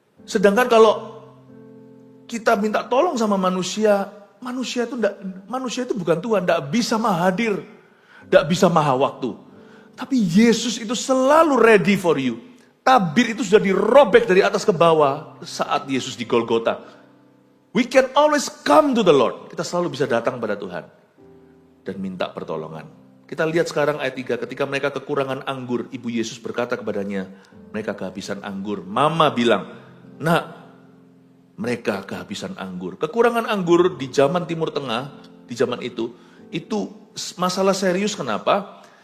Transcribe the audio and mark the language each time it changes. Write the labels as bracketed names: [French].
[Indonesian] Sedangkan kalau kita minta tolong sama manusia, manusia itu bukan Tuhan, tidak bisa maha hadir, tidak bisa maha waktu. Tapi Yesus itu selalu [English] ready for you. [Indonesian] Tabir itu sudah dirobek dari atas ke bawah saat Yesus di Golgota. [English] We can always come to the Lord. [Indonesian] Kita selalu bisa datang pada Tuhan dan minta pertolongan. Kita lihat sekarang ayat 3, ketika mereka kekurangan anggur, Ibu Yesus berkata kepadanya, mereka kehabisan anggur. Mama bilang, "Nak, mereka kehabisan anggur." Kekurangan anggur di zaman Timur Tengah, di zaman itu masalah serius. Kenapa?